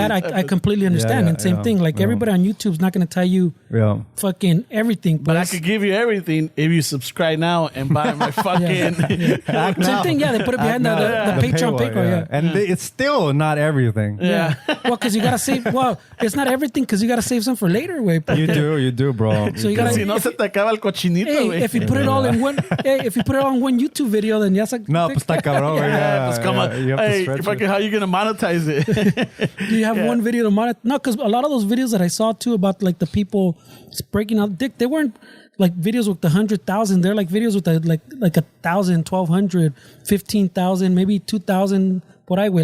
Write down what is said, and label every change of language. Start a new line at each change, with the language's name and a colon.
English: I completely understand. And same thing, like everybody on YouTube's not going to tell you fucking everything. But I could give you everything if you subscribe now and buy my fucking... Same thing, they put it behind the Patreon paywall, and it's still not everything. Yeah. Well, because you gotta save. Well, it's not everything because you gotta save some for later, way. You do, bro. So you gotta.
Spanish: Si no se te acaba el cochinito, güey.
English: If you put it all in one, if you put it all in one YouTube video, then ya se.
Spanish: No, pues está cabrón, güey.
English: Pues come on. Hey, fucking, how you gonna monetize it? Do you have one video to monetize? No, because a lot of those videos that I saw too about like the people breaking out dick, they weren't like videos with 100,000. They're like videos with like 1,000, 1,200, 15,000, maybe 2,000. Por ahí, way.